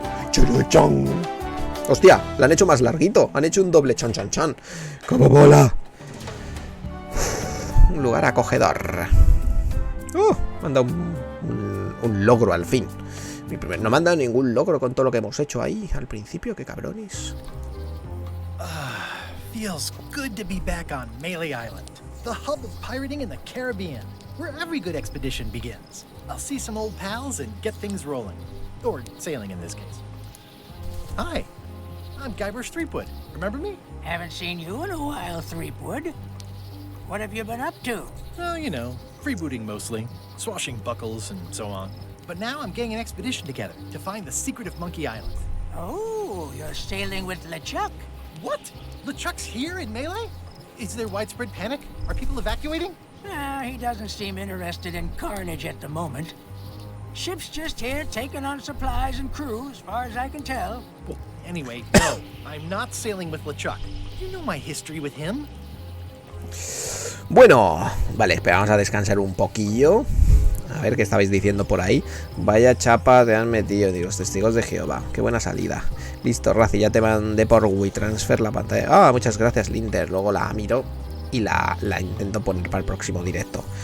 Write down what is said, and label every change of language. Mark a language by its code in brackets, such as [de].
[es] Churuchón. Hostia, la han hecho más larguito. Han hecho un doble chan chan chan. ¡Cómo mola! Un lugar acogedor. Me han dado un logro al fin. No me han dado ningún logro con todo lo que hemos hecho ahí al principio. ¡Qué cabrones! [en] Feels good to be back on Meleé Island, the hub of pirating in the Caribbean, where every good expedition begins. I'll see some old pals and get things rolling. Or sailing in this case. Hi. I'm Guybrush Threepwood. Remember me? Haven't seen you in a while, Threepwood. What have you been up to? Well, you know, freebooting mostly, swashing buckles and so on. But now I'm getting an expedition together to find the secret of Monkey Island. Oh, you're sailing with LeChuck. What? LeChuck's here in Meleé? Is there widespread panic? Are people evacuating? He doesn't seem interested in carnage at the moment. Ship's just here taking on supplies and crew, as far as I can tell. Well, anyway, no, I'm not sailing with LeChuck. You know my history with him. [es] Bueno, vale, esperamos a descansar un poquillo. A ver qué estabais diciendo por ahí. Vaya chapa te han metido, digo, los testigos de Jehová. Qué buena salida. Listo, Razi, ya te mandé por WeTransfer la pantalla. Ah, muchas gracias, Linder. Luego la miro y la intento poner para el próximo directo.